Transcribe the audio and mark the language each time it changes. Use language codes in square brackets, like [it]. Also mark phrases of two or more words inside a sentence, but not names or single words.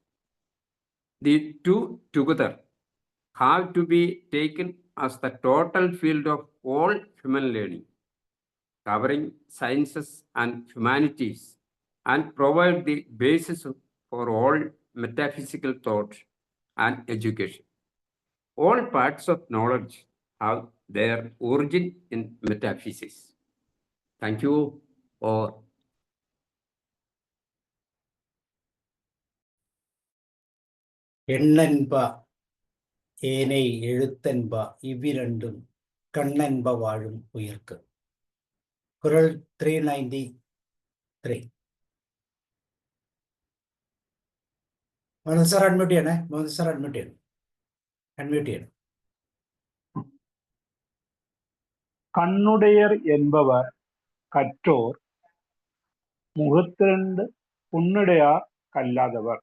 [en] The 2 together have to be taken as the total field of all human learning, covering sciences and humanities, and provide the basis for all metaphysical thought and education. All parts of knowledge have their origin in metaphysics. Thank you. Or [ta] எண்ணென்ப ஏனை எழுத்தென்ப இவ்விரண்டும் கண்ணென்ப வாழும் உயிர்க்கு. குறள் 393. [ml] മോഹൻ സാർ അഡ്മിറ്റ് ചെയ്യണേ. മോഹൻ സാർ അഡ്മിറ്റ് ചെയ്യണം. [ta] കണ്ണുടയർ என்பவர் கற்றோர், முகத்திரண்டு புண்ணுடையர் கல்லாதவர்.